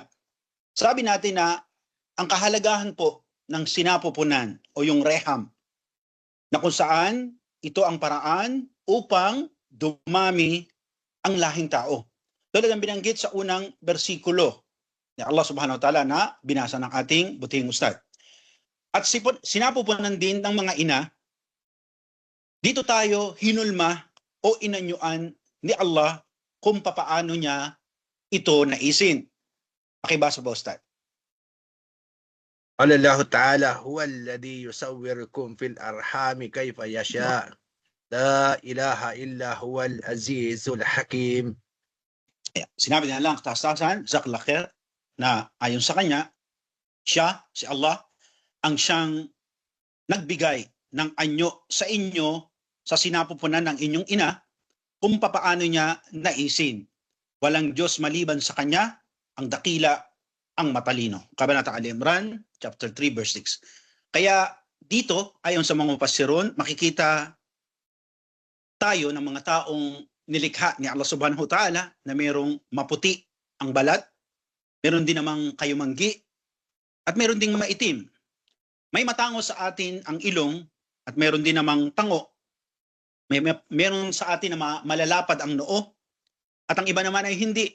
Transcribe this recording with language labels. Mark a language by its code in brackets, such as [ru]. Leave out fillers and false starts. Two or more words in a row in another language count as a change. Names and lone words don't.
[tl] Sabi natin na ang kahalagahan po ng sinapupunan o yung reham na kung saan ito ang paraan upang dumami ang lahing tao. Tulad ng binanggit sa unang bersikulo ni Allah [ar] سبحانه وتعالى [tl] na binasa ng ating butihing ustad. At sinapupunan din ng mga ina, dito tayo hinulma o inanyuan ni Allah kung papaano niya ito naisin. Pakibasa ba, Ustad? [ar] قال الله تعالى هو الذي يصوركم في الأرحام كيف يشاء لا إله إلا هو العزيز الحكيم. [tl] Sinabi niya lang katastasan, [ar] جزاك الله خير, [tl] na ayon sa kanya, siya, si Allah, ang siyang nagbigay ng anyo sa inyo sa sinapupunan ng inyong ina kung papaano niya naisin. Walang Diyos maliban sa kanya, ang dakila, ang matalino. Kabanata Al-Imran, [en] chapter 3, verse 6. [tl] Kaya dito, ayon sa mga mufassirun, makikita tayo ng mga taong nilikha ni Allah [ar] سبحانه وتعالى [tl] na mayroong maputi ang balat, meron din namang kayumanggi, at meron ding maitim. May matango sa atin ang ilong at meron din namang tango. Meron sa atin na malalapad ang noo at ang iba naman ay hindi.